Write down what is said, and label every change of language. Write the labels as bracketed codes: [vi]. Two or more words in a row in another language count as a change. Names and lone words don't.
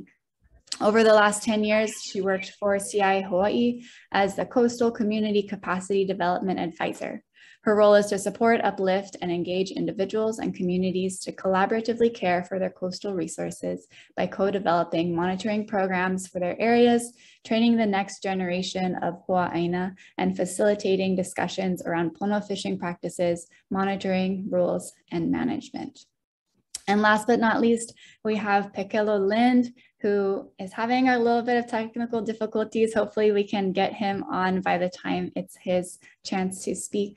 [en] Over the last 10 years, she worked for CI Hawaii as the Coastal Community Capacity Development Advisor. Her role is to support, uplift, and engage individuals and communities to collaboratively care for their coastal resources by co-developing monitoring programs for their areas, training the next generation of [haw] Aloha ʻāina, [en] and facilitating discussions around pono fishing practices, monitoring, rules, and management. And last but not least, we have Pekelo Lind, who is having a little bit of technical difficulties. Hopefully we can get him on by the time it's his chance to speak.